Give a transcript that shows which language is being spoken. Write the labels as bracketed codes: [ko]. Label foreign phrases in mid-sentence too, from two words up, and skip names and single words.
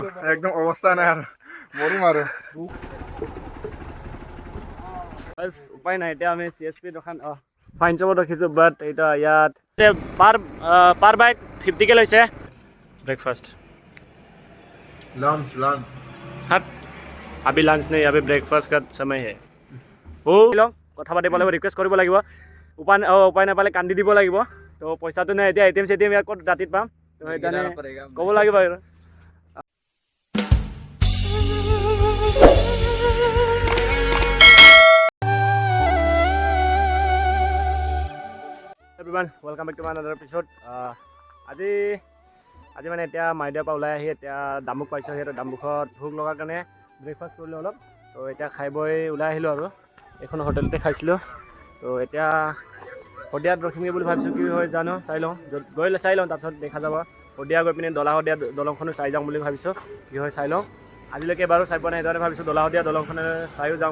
[as] একদম অৱস্থা নাই আৰু মৰিম আৰু উপায় নাই এতিয়া আমি CSP দোকান ফাইন শ্বপত ৰখিছোঁ বাট এতিয়া ইয়াত পাৰ বাইক 50কে লৈছে ব্ৰেকফাষ্ট [en] lunch lunch [hi] हट अभी लंच नहीं अभी ब्रेकफास्ट का समय है [as] ओ কথা পাতিব লাগিব ৰিকুৱেষ্ট কৰিব লাগিব উপায় নাপালে কান্দি দিব লাগিব তো পইচাটো নাই এতিয়া ATM চেটিএম ইয়াত ক'ত ৰাতিত পাম তো সেইকাৰণে ক'ব লাগিব আৰু [en] everyone welcome back to my another episode [as] আজি মানে এতিয়া মাইদিয়াৰ পৰা ওলাই আহি এতিয়া দামুক পাইছোঁ সিহঁতৰ দামুকত ভোক লগাৰ কাৰণে ব্ৰেকফাষ্ট কৰিলোঁ অলপ তো এতিয়া খাই বৈ ওলাই আহিলোঁ আৰু এখন হোটেলতে খাইছিলোঁ তো এতিয়া শদিয়াত ৰখিমগৈ বুলি ভাবিছোঁ কি হয় জানো চাই লওঁ গৈ চাই লওঁ তাৰপিছত দেখা যাব শদিয়া গৈ পিনে শদিয়া দলংখনো চাই যাওঁ বুলি ভাবিছোঁ কি হয় চাই লওঁ আজিলৈকে বাৰু চাই পোৱা নাই সেইকাৰণে ভাবিছোঁ শদিয়া দলংখনে চাইও যাওঁ